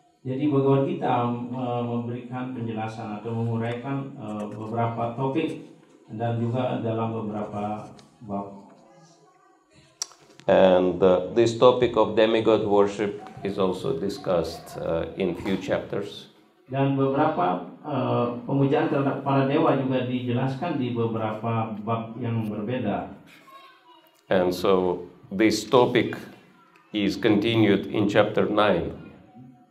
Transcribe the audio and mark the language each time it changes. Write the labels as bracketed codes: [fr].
[id] Jadi Bhagavad Gita memberikan penjelasan atau menguraikan beberapa topik dan juga dalam beberapa bab. [en] And this topic of demigod worship is also discussed in few chapters. [id] Dan beberapa pemujaan terhadap para dewa juga dijelaskan di beberapa bab yang berbeda. [en] And so this topic is continued in chapter 9.